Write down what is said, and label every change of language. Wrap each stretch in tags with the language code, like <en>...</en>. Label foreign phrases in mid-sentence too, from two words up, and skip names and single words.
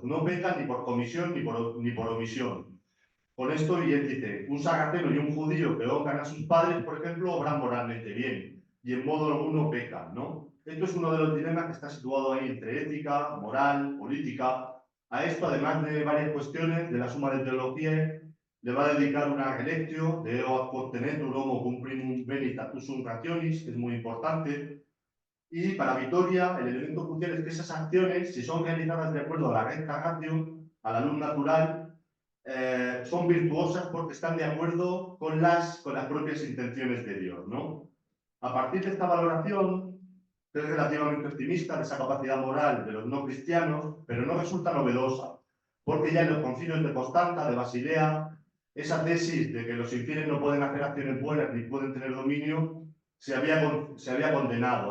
<es>No peca ni por comisión ni por omisión. Con esto, y él dice, un sarraceno y un judío que honran a sus padres, por ejemplo, obran moralmente bien y en modo alguno pecan, ¿no? Esto es uno de los dilemas que está situado ahí entre ética, moral, política. A esto, además de varias cuestiones de la suma de teología, le va a dedicar una relectio de Eo ad quod tenetur homo cum primum veritatusum rationis, que es muy importante. Y para Vitoria, el elemento crucial es que esas acciones, si son realizadas de acuerdo a la</es> <la>recta ratio,</la> <es>a la luz natural, son virtuosas porque están de acuerdo con las propias intenciones de Dios, ¿no? A partir de esta valoración, que es relativamente optimista de esa capacidad moral de los no cristianos, pero no resulta novedosa, porque ya en los concilios de Constanza, de Basilea, esa tesis de que los infieles no pueden hacer acciones buenas ni pueden tener dominio, se había condenado.</es>